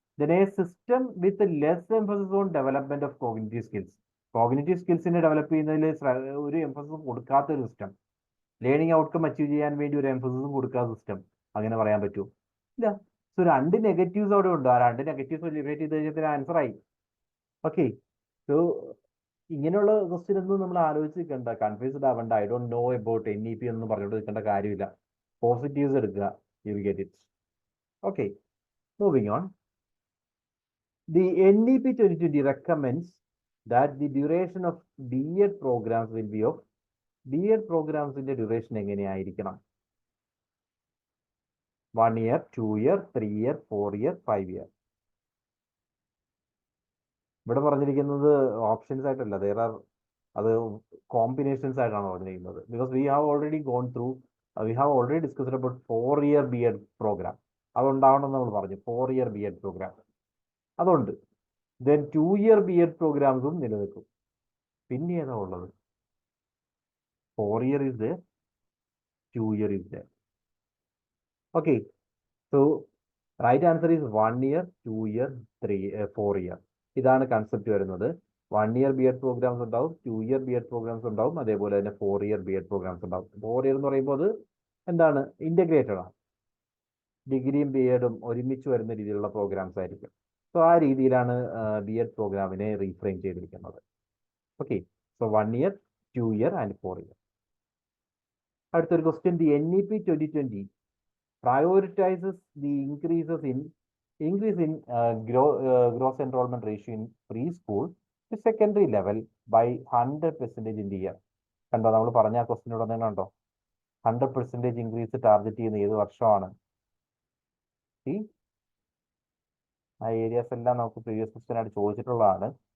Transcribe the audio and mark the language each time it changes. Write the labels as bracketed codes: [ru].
[en] Then a system with less emphasis on development of cognitive skills. [ml] Cognitive സ്കിൽസിനെ develop ചെയ്യുന്നതിൽ ഒരു എംഫസിസും കൊടുക്കാത്ത ഒരു system, learning outcome achieve ചെയ്യാൻ വേണ്ടി ഒരു എംഫസിസും കൊടുക്കാത്ത സിസ്റ്റം, അങ്ങനെ പറയാൻ പറ്റുമോ? ഇല്ല. സോ 2 നെഗറ്റീവ്സ് അവിടെ ഉണ്ട്. ആ 2 നെഗറ്റീവ്സ് എലിമിനേറ്റ് ചെയ്ത് കഴിഞ്ഞാൽ ആൻസർ ആയി. ഓക്കെ, സോ ഇങ്ങനെയുള്ള ക്വസ്റ്റ്യൻ ഒന്നും നമ്മൾ ആലോചിച്ച് നിൽക്കണ്ട, കൺഫ്യൂസ്ഡ് ആവണ്ട. [en] I don't know about NEP [ml] എന്ന് പറഞ്ഞുകൊണ്ട് നിൽക്കേണ്ട കാര്യമില്ല. പോസിറ്റീവ്സ് എടുക്കുക, [en] You will get it. [ml] Okay, moving on. [en] The NEP 2020 recommends that the duration of B.Ed programs will be of [ml] B.Ed programs-ന്റെ duration എങ്ങനെയായിരിക്കണം? [en] 1 year, 2 year, 3 year, 4 year, 5 year. [ml] ഇവിടെ പറഞ്ഞിരിക്കുന്നത് options ആയിട്ടല്ല, there are അത് കോമ്പിനേഷൻസ് ആയിട്ടാണ് പറഞ്ഞിരിക്കുന്നത്. [en] Because we have already gone through we have already discussed about 4-year B.Ed programme. [ml] അതുണ്ടാവണമെന്ന് നമ്മൾ പറഞ്ഞു. 4-year B.Ed programme അതുണ്ട്. ദെൻ 2-year B.Ed പ്രോഗ്രാംസും നിലനിൽക്കും. പിന്നെ ഏതാ ഉള്ളത്? [en] 4-year is there, 2-year is there. Okay, so right answer is 1-year, 2-year, 4-year. [ml] ഇതാണ് concept വരുന്നത്. 1-year B.Ed programmes ഉണ്ടാവും, 2-year B.Ed പ്രോഗ്രാംസ് ഉണ്ടാവും, അതേപോലെ തന്നെ 4-year B.Ed പ്രോഗ്രാംസ് ഉണ്ടാവും. 4-year എന്ന് പറയുമ്പോൾ അത് എന്താണ്, ഇന്റഗ്രേറ്റഡ് ആണ്. ഡിഗ്രിയും B.Edഉം ഒരുമിച്ച് വരുന്ന രീതിയിലുള്ള പ്രോഗ്രാംസ് ആയിരിക്കും. സോ ആ രീതിയിലാണ് B.Ed പ്രോഗ്രാമിനെ റീഫ്രെയിം ചെയ്തിരിക്കുന്നത്. [en] Okay, so 1-year, 2-year and 4-year. [ml] അടുത്തൊരു question, [en] The NEP 2020 prioritizes the increase in gross enrollment ratio in preschool to secondary level by 100% in the year. [ml] കണ്ടോ, നമ്മൾ പറഞ്ഞ ആ ക്വസ്റ്റിനോട് തന്നെ കണ്ടോ, 100% ഇൻക്രീസ് ടാർഗറ്റ് ചെയ്യുന്ന ഏത് വർഷമാണ്? ആ ഏരിയാസ് എല്ലാം നമുക്ക് പ്രീവിയസ് ക്വസ്റ്റ്യൻ ആയിട്ട് ചോദിച്ചിട്ടുള്ളതാണ്.